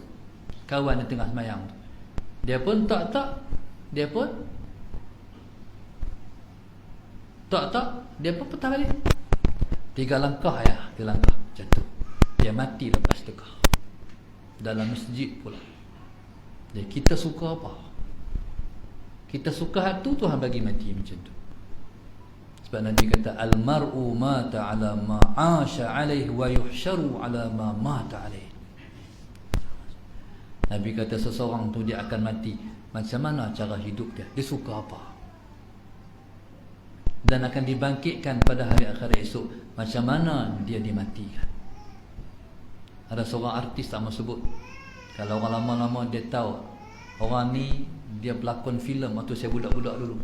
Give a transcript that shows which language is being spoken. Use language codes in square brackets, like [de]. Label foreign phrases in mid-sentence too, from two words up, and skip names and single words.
[ms] Kawan dia tengah semayang tu, dia pun tak, dia pun tak, dia pun petah balik. 3 langkah ya, 3 langkah jatuh. Dia mati lepas tekah. Dalam masjid pula. Jadi kita suka apa? Kita suka hak tu, Tuhan bagi mati macam tu. Sebab Nabi kata [ar] المرء مات على ما عاش عليه ويحشر على ما مات عليه. [ms] Nabi kata seseorang tu dia akan mati macam mana cara hidup dia, dia suka apa, dan akan dibangkitkan pada hari akhirat esok macam mana dia dimatikan. Ada seorang artis tak mau sebut. Kalau orang lama-lama dia tahu orang ni dia berlakon filem waktu saya budak-budak dulu.